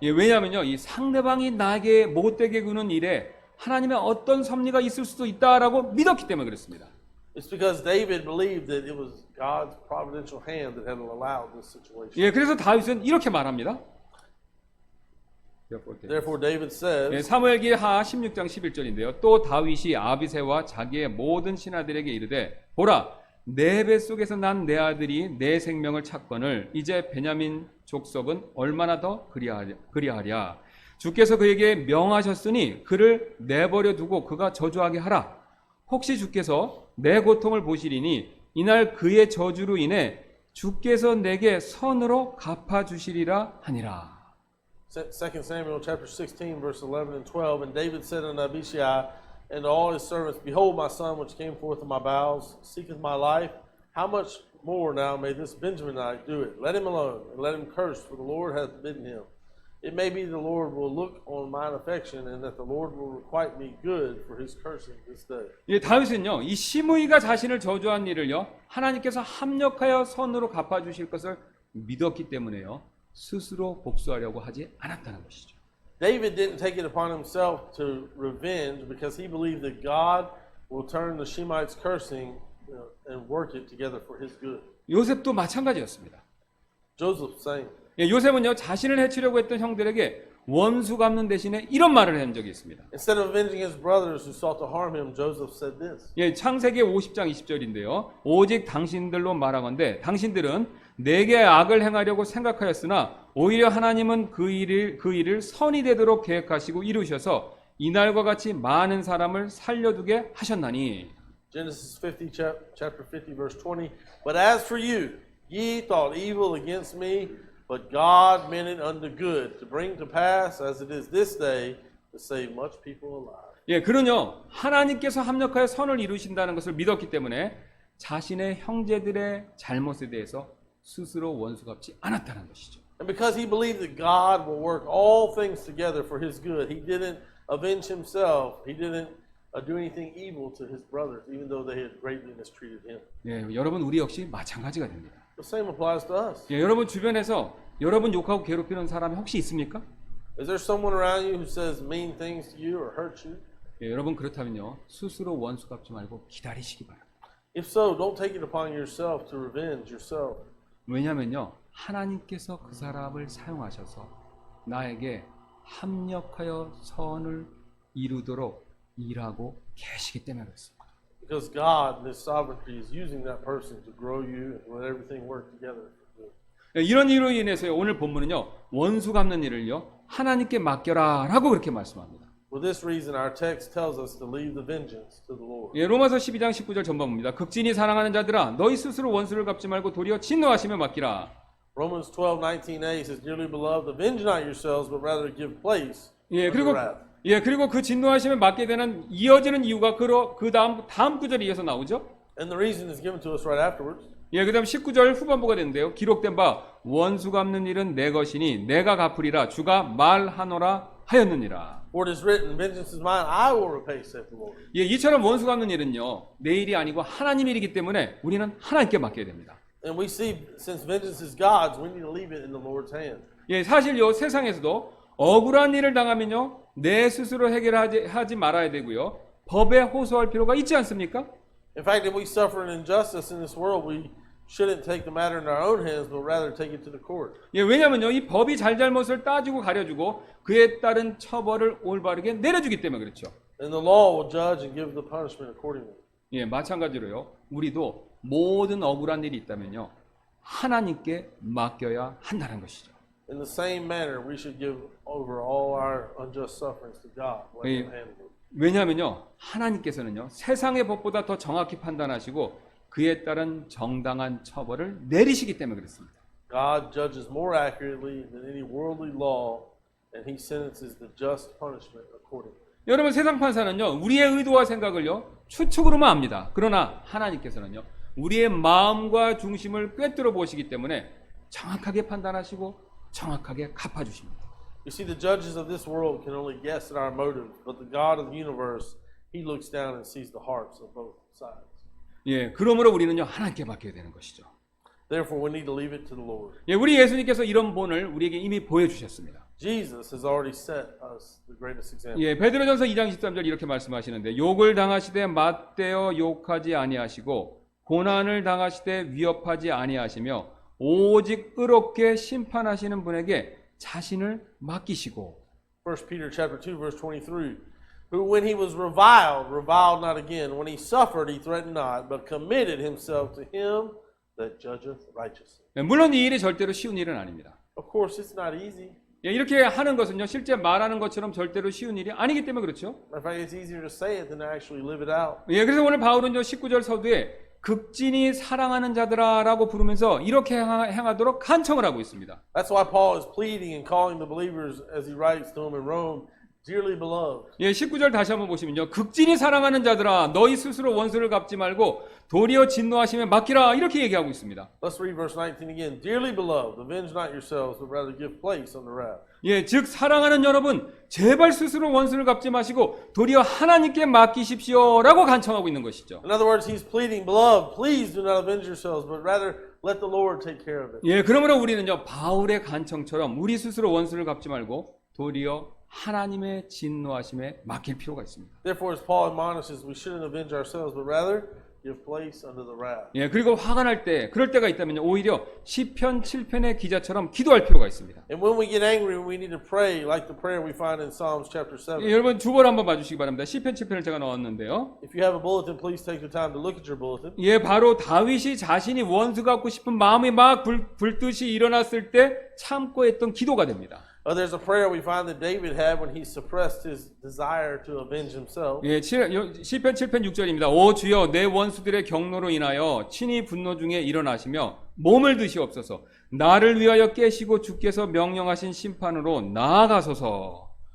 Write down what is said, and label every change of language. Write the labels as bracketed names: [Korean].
[Korean] 예, 왜냐하면요, 이 상대방이 나에게 못되게 구는 일에 하나님의 어떤 섭리가 있을 수도 있다라고 믿었기 때문에 그렇습니다. [English] It's because David believed that it was God's providential hand that had allowed this situation. [Korean] 예, 그래서 다윗은 이렇게 말합니다. [English] Therefore, David says, [Korean] 예, 사무엘기하 16장 11절인데요. 또 다윗이 아비새와 자기의 모든 신하들에게 이르되 보라, 내 뱃속에서 난 내 아들이 내 생명을 찾거늘 이제 베냐민 족속은 얼마나 더 그리하랴. 주께서 그에게 명하셨으니 그를 내버려 두고 그가 저주하게 하라. 혹시 주께서 내 고통을 보시리니 이날 그의 저주로 인해 주께서 내게 선으로 갚아주시리라 하니라. [English] 2 Samuel chapter 16, verse 11 and 12. And David said unto Abishai and to all his servants, Behold, my son which came forth of my bowels seeketh my life. How much more now may this Benjaminite do it? Let him alone, and let him curse, for the Lord hath bidden him. It may be the Lord will look on mine affection and that the Lord will requite me good for his cursing this day. [Korean] 예, 다윗은요, 이 시므이가 자신을 저주한 일을요, 하나님께서 합력하여 선으로 갚아주실 것을 믿었기 때문에요, 스스로 복수하려고 하지 않았다는 것이죠. [English] David didn't take it upon himself to revenge because he believed that God will turn the Shemites' cursing and work it together for his good. [Korean] 요셉도 마찬가지였습니다. [English] Joseph saying, [Korean] 예, 요셉은요, 자신을 해치려고 했던 형들에게 원수 갚는 대신에 이런 말을 한 적이 있습니다. [English] instead of avenging his brothers who sought to harm him, Joseph said this. [Korean] 예, 창세기 50장 20절인데요. 오직 당신들로 말하건대 당신들은 내게 악을 행하려고 생각하였으나 오히려 하나님은 그 일을 선이 되도록 계획하시고 이루셔서 이날과 같이 많은 사람을 살려두게 하셨나니. [English] Genesis 50, chapter 50, verse 20. But as for you, ye thought evil against me, but God meant it unto good, to bring to pass, as it is this day, to save much people alive. [Korean] 예, 그는요, 하나님께서 합력하여 선을 이루신다는 것을 믿었기 때문에 자신의 형제들의 잘못에 대해서 스스로 원수 갚지 않았다는 것이죠. [English] And because he believed that God will work all things together for his good, he didn't avenge himself. He didn't do anything evil to his brothers, even though they had greatly mistreated him. [Korean] 예, 여러분 우리 역시 마찬가지가 됩니다. [English] The same applies to us. [Korean] 예, 여러분 주변에서 여러분 욕하고 괴롭히는 사람이 혹시 있습니까? [English] Is there someone around you who says mean things to you or hurts you? [Korean] 예, 여러분 그렇다면요, 스스로 원수 갚지 말고 기다리시기 바랍니다. [English] If so, don't take it upon yourself to revenge yourself. [Korean] 왜냐면요, 하나님께서 그 사람을 사용하셔서 나에게 합력하여 선을 이루도록 일하고 계시기 때문에 그렇습니다. [English] Because God, in His sovereignty, is using that person to grow you and let everything work together for good. [Korean] 예, 이런 이유로 인해서 오늘 본문은요, 원수 갚는 일을요, 하나님께 맡겨라라고 그렇게 말씀합니다. [English] For this reason, our text tells us to leave the vengeance to the Lord. [Korean] 예, 로마서 12장 19절 전반부입니다. 극진히 사랑하는 자들아, 너희 스스로 원수를 갚지 말고 도리어 진노하시며 맡기라. [English] Romans 12:19a says, "Dearly beloved, avenge not yourselves, but rather give place [Korean] 예, [English] unto [Korean] 그리고 [English] wrath." [Korean] 그리고 그 진노하시면 맡게 되는 이어지는 이유가 그 다음 구절에 이어서 나오죠. [English] And the reason is given to us right afterwards. [Korean] 예, 그다음 19절 후반부가 되는데요. 기록된 바 원수 갚는 일은 내 것이니 내가 갚으리라 주가 말하노라 하였느니라. [English] For it is written, "Vengeance is mine; I will repay," saith the Lord. [Korean] 예, 이처럼 원수 갚는 일은요, 내 일이 아니고 하나님 일이기 때문에 우리는 하나님께 맡겨야 됩니다. [English] And we see, since vengeance is God's, we need to leave it in the Lord's hand. [Korean] 예, 사실요, 세상에서도 억울한 일을 당하면요, 내 스스로 해결하지 말아야 되고요, 법에 호소할 필요가 있지 않습니까? [English] In fact, if we suffer an injustice in this world, we shouldn't take the matter in our own hands, but rather take it to the court. [Korean] 예, 왜냐면요, 이 법이 잘잘못을 따지고 가려주고 그에 따른 처벌을 올바르게 내려주기 때문에 그렇죠. [English] And the law will judge and give the punishment accordingly. [Korean] 예, 마찬가지로요, 우리도 모든 억울한 일이 있다면요, 하나님께 맡겨야 한다는 것이죠. [English] In the same manner, we should give over all our unjust sufferings to God. Let Him handle it. [Korean] 왜냐하면요, 하나님께서는요, 세상의 법보다 더 정확히 판단하시고 그에 따른 정당한 처벌을 내리시기 때문에 그렇습니다. [English] God judges more accurately than any worldly law, and He sentences the just punishment accordingly. [Korean] 여러분, 세상 판사는요, 우리의 의도와 생각을요, 추측으로만 압니다. 그러나 하나님께서는요, 우리의 마음과 중심을 꿰뚫어 보시기 때문에 정확하게 판단하시고 정확하게 갚아주십니다. [English] You see, the judges of this world can only guess at our motives, but the God of the universe, He looks down and sees the hearts of both sides. [Korean] 예, 그러므로 우리는요, 하나님께 맡겨야 되는 것이죠. [English] Therefore, we need to leave it to the Lord. [Korean] 예, 우리 예수님께서 이런 본을 우리에게 이미 보여주셨습니다. [English] Jesus has already set us the greatest example. [Korean] 예, 베드로전서 2장 13절 이렇게 말씀하시는데, 욕을 당하시되 맞대어 욕하지 아니하시고 고난을 당하시되 위협하지 아니하시며 오직 의롭게 심판하시는 분에게 자신을 맡기시고. [English] 1 Peter chapter 2 verse 23. Who when he was reviled not again. When he suffered, he threatened not, but committed himself to him that judgeth righteously. [Korean] 예, 물론 이 일이 절대로 쉬운 일은 아닙니다. [English] Of course, it's not easy. [Korean] 예, 이렇게 하는 것은요, 실제 말하는 것처럼 절대로 쉬운 일이 아니기 때문에 그렇죠. [English] In fact, it's easier to say it than to actually live it out. [Korean] 예, 그래서 오늘 바울은요, 19절 서두에 극진히 사랑하는 자들아라고 부르면서 이렇게 행하도록 간청을 하고 있습니다. [English] That's why Paul is pleading and calling the believers as he writes to them in Rome Dearly beloved. [Korean] 예, 19절 다시 한번 보시면요. 극진히 사랑하는 자들아 너희 스스로 원수를 갚지 말고 도리어 진노하심에 맡기라 이렇게 얘기하고 있습니다. [English] Let's read verse 19 again. Dearly beloved, avenge not yourselves, but rather give place unto wrath. [Korean] 예, 즉 사랑하는 여러분 제발 스스로 원수를 갚지 마시고 도리어 하나님께 맡기십시오라고 간청하고 있는 것이죠. [English] In other words, he's pleading, beloved, please do not avenge yourselves, but rather let the Lord take care of it. [Korean] 예, 그러므로 우리는요 바울의 간청처럼 우리 스스로 원수를 갚지 말고 도리어 하나님의 진노하심에 맡길 필요가 있습니다. [English] Therefore, as Paul admonishes, we shouldn't avenge ourselves, but rather give place unto the wrath. [Korean] 예, 그리고 화가 날 때 그럴 때가 있다면요 오히려 시편 7편의 기자처럼 기도할 필요가 있습니다. [English] And when we get angry, we need to pray like the prayer we find in Psalms chapter 7. [Korean] 예, 여러분 두 번 한번 봐주시기 바랍니다. 시편 7편을 제가 넣었는데요. [English] If you have a bulletin, please take the time to look at your bulletin. [Korean] 예, 바로 다윗이 자신이 원수 갚고 싶은 마음이 막 불듯이 일어났을 때 참고 했던 기도가 됩니다. [English] There's a prayer we find that David had when he suppressed his desire to avenge himself. [Korean] 예, 시편 7편 6절입니다. 오 주여 내 원수들의 경노로 인하여 친히 분노 중에 일어나시며 몸을 드시옵소서. 나를 위하여 깨시고 주께서 명령하신 심판으로 나아가소서.